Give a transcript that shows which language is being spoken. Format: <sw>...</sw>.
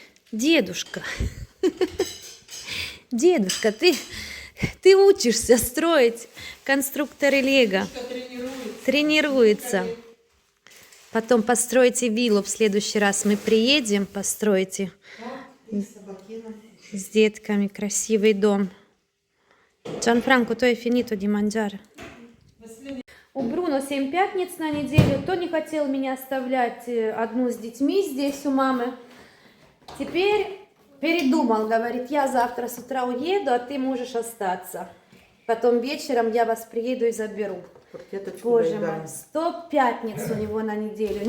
<ru>Дедушка, дедушка, ты учишься строить конструкторы Лего. Тренируется. Потом построите виллу. В следующий раз мы приедем, построите с детками красивый дом.</ru> <it>Джанфранко, то è finito di mangiare.</it> <ru>У Бруно 7 пятниц на неделю. То не хотел меня оставлять одну с детьми здесь у мамы. Теперь передумал, говорит, я завтра с утра уеду, а ты можешь остаться. Потом вечером я вас приеду и заберу. Боже мой, 100 пятниц у него на неделю.</ru>